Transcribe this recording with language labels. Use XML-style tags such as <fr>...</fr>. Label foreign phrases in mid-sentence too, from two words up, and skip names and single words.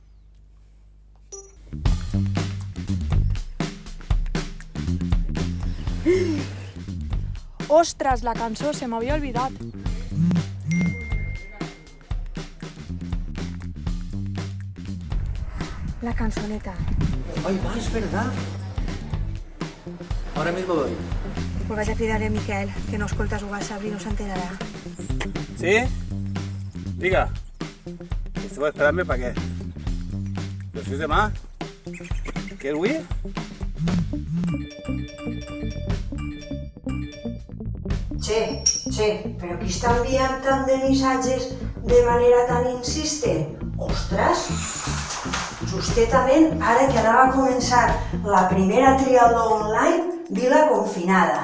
<ca>Ostres, la cançó, se m'havia oblidat. La cançoneta.</ca> <es>Ay, va, es verdad. Ahora mismo voy. Pues vaig a cridar a Miquel, que no escolta su WhatsApp i no s'enterarà. ¿Sí? Diga. Estuve esperando para qué. ¿Pero si es de más? ¿Qué es Wii?</es> <ca>Che, però qui està enviant tant de missatges de manera tan insistent? Ostres! Justament ara que anava a començar la primera triatló online, vila confinada.</ca>